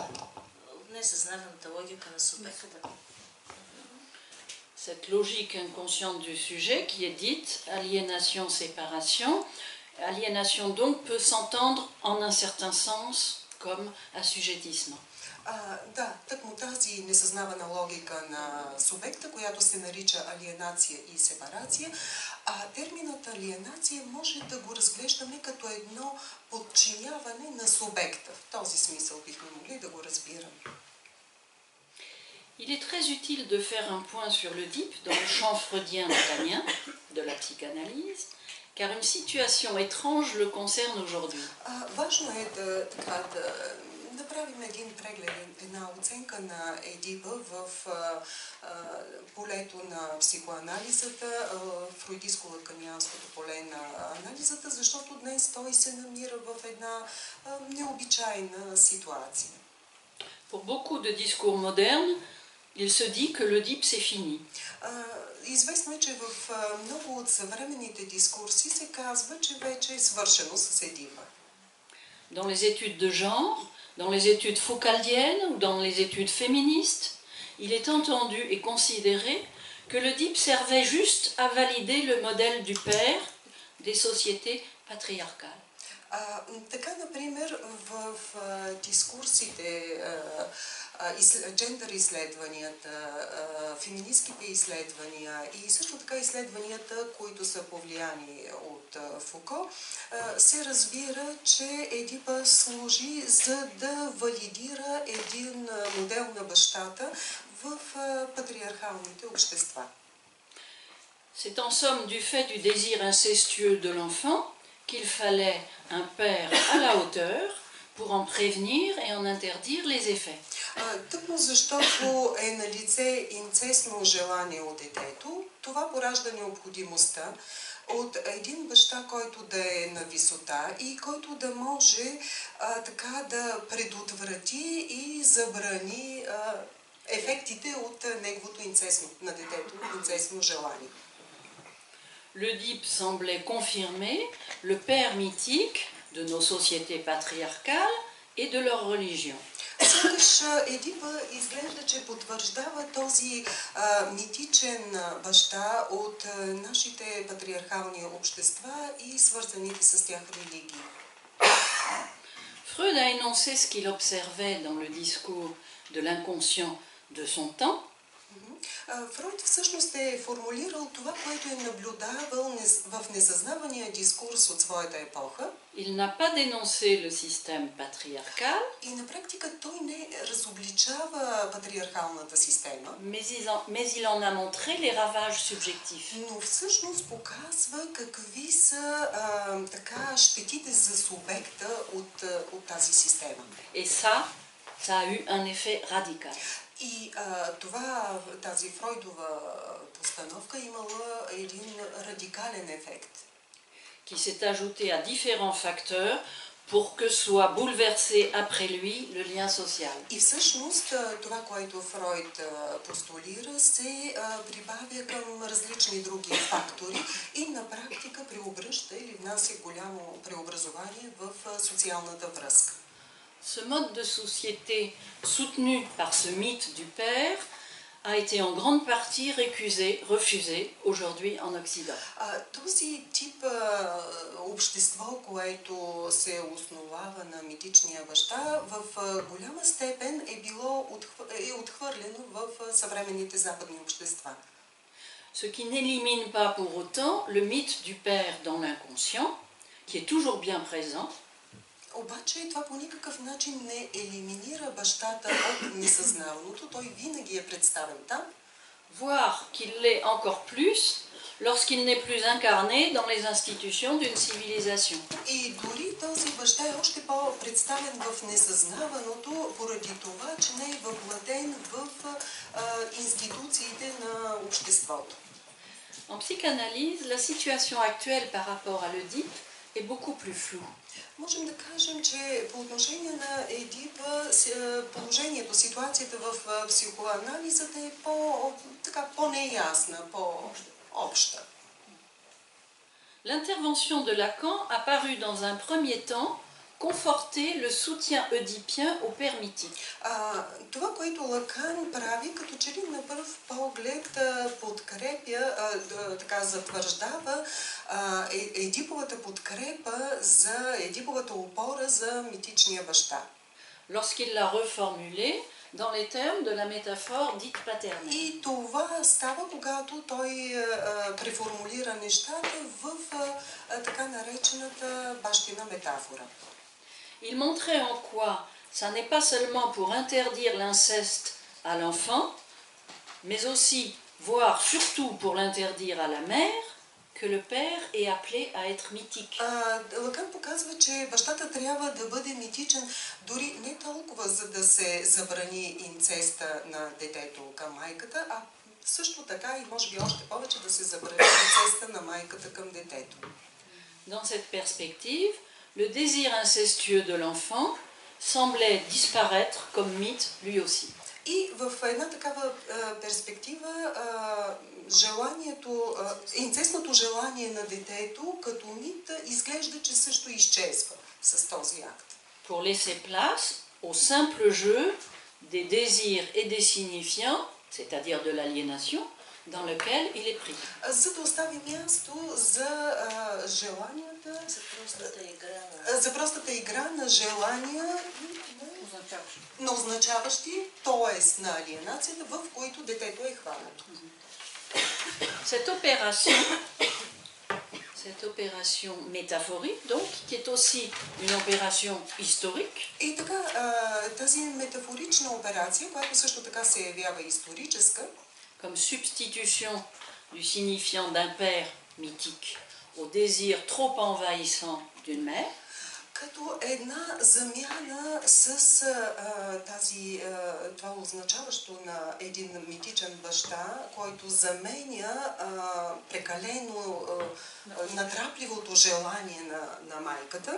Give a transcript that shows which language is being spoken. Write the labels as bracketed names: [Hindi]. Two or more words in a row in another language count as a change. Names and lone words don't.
[Bulgarian] Несъзнателната логика на субекта. [French] Cette logique inconsciente du sujet qui est dite aliénation-séparation. Aliénation donc peut s'entendre en un certain sens comme assujettisme. [Bulgarian] Да, тъкмо тази несъзнавана логика на субекта, която се нарича алиенация и сепарация, терминът алиенация може да го разглеждаме като едно подчиняване на субекта. В този смисъл бихме могли да го разбираме. [French] Il est très utile de faire un point sur l'Oedipe dans le champ freudien-lacanien de la psychanalyse, car une situation étrange le concerne aujourd'hui. [Bulgarian] Важно е да правим един преглед, една оценка на Едипа в полето на психоанализата, фройдистко-лаканианското поле на анализата, защото днес той се намира в една необичайна ситуация. [French] Pour beaucoup de discours modernes, il se dit que l'Oedipe c'est fini. [Bulgarian] Известно е, че в много от съвременните дискурси се казва, че вече е свършено с Едипа. [French] Dans les études de genre, dans les études foucaldiennes ou dans les études féministes, il est entendu et considéré que l'Oedipe servait juste à valider le modèle du père des sociétés patriarcales. [Bulgarian] Така, например, в дискурсите, джендър изследванията, феминистските изследвания и също така изследванията, които са повлияни от Фуко, се разбира, че Едипа служи за да валидира един модел на бащата в патриархалните общества. [French] C'est en somme du fait du désir incestueux de l'enfant qu'il fallait un père à la hauteur pour en prévenir et en interdire les effets. [Bulgarian] Тъкмо защото е налице инцестно желание от детето, това поражда необходимостта от един баща, който да е на висота и който да може така да предотврати и забрани ефектите от неговото инцестно, на детето, инцестно желание. [French] L'Oedipe semblait confirmer le père mythique de nos sociétés patriarcales et de leur religion. [Bulgarian] Сякаш Едипа изглежда, че потвърждава този митичен баща от нашите патриархални общества и свързаните с тях религии. [French] Freud a énoncé ce qu'il observait dans le discours de l'inconscient de son temps [Bulgarian] Фройд всъщност е формулирал това, което е наблюдавал в несъзнавания дискурс от своята епоха. [French] Il n'a pas dénoncé le système patriarcal, [Bulgarian] И на практика той не разобличава патриархалната система, [French] mais il en a montré les ravages subjectifs. [Bulgarian] но всъщност показва какви са така щетите за субекта от тази система. [French] Et ça a eu un effet radical. [Bulgarian] И тази Фройдова постановка имала един радикален ефект, [French] qui s'est ajouté à différents facteurs pour que soit bouleversé après lui le lien social. [Bulgarian] И всъщност това, което Фройд постулира, се прибавя към различни други фактори и на практика преобръща или внася голямо преобразование в социалната връзка. [French] Ce mode de société soutenu par ce mythe du père a été en grande partie refusé aujourd'hui en Occident. [Bulgarian] Този тип общество, което се основава на митичния баща, в голяма степен е отхвърлено в съвременните западни общества. [French] Ce qui n'élimine pas pour autant le mythe du père dans l'inconscient, qui est toujours bien présent. [Bulgarian] Обаче това по никакъв начин не елиминира бащата от несъзнаваното, той винаги е представен там. [French] Voire qu'il l'est encore plus lorsqu'il n'est plus incarné dans les institutions d'une civilisation. [Bulgarian] И дори този баща е още по-представен в несъзнаваното, поради това, че не е въплатен в институциите на обществото. [French] En psychanalyse, la situation actuelle par rapport à l'Oedipe est beaucoup plus floue. [Bulgarian] Можем да кажем, че по отношение на Едипа, положението, ситуацията в психоанализата е по-неясна, по-обща. [French] L'intervention de Lacan a paru dans un premier temps conforter le soutien oedipien au père mythique. [Bulgarian] Това, което Лакан прави, като че ли на пръв поглед подкрепя, затвърждава Едиповата подкрепа за Едиповата опора за митичния баща. [French] Lorsqu'il l'a reformulé dans les termes de la métaphore dite paternelle. [Bulgarian] И това става, когато той преформулира нещата в така наречената бащина метафора. [French] Il montrait en quoi ça n'est pas seulement pour interdire l'inceste à l'enfant, mais aussi, voire surtout pour l'interdire à la mère, que le père est appelé à être mythique. [Bulgarian] Лакан показва, че бащата трябва да бъде митичен, дори не толкова за да се забрани инцеста на детето към майката, а също така и може би още повече да се забрани инцеста на майката към детето. [French] Dans cette perspective, le désir incestueux de l'enfant semblait disparaître comme mythe lui aussi. [Bulgarian] И в една такава перспектива инцестното желание на детето като мит изглежда, че също изчезва с този акт. [French] Pour laisser place au simple jeu des désirs et des signifiants, c'est-à-dire de l'aliénation, dans lequel il est pris. [Bulgarian] За да остави място за желанията, за простата игра на желания на означаващи, т.е. на алиенацията, в които детето е хванато. [French] Cette opération métaphorique, donc, qui est aussi une opération historique. [Bulgarian] И така, тази метафорична операция, която също така се явява историческа, [French] comme substitution du signifiant d'un père mythique au désir trop envahissant d'une mère, [Bulgarian] като една замяна с това означаващо на един митичен баща, който заменя прекалено натрапливото желание на майката,